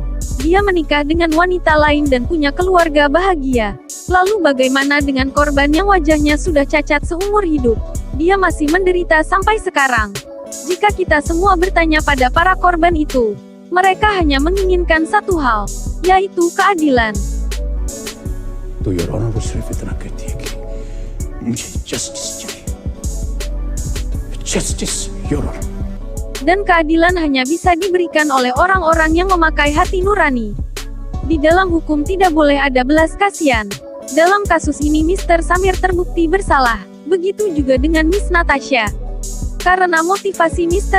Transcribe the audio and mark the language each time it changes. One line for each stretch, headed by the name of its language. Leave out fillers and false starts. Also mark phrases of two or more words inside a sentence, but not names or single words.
Indonesian: Dia menikah dengan wanita lain dan punya keluarga bahagia. Lalu bagaimana dengan korban yang wajahnya sudah cacat seumur hidup? Dia masih menderita sampai sekarang. Jika kita semua bertanya pada para korban itu, mereka hanya menginginkan satu hal, yaitu keadilan.
Hindi: तो
English: your honor
Hindi: वो सिर्फ इतना कहती है कि मुझे जस्टिस चाहिए, जस्टिस
English: your honor.
Indonesian: Dan keadilan hanya bisa diberikan oleh orang-orang yang memakai hati nurani. Di dalam hukum tidak boleh ada belas kasihan. Dalam kasus ini Mr. Samir terbukti bersalah. Begitu juga dengan Miss Natasha. Karena motivasi Mr.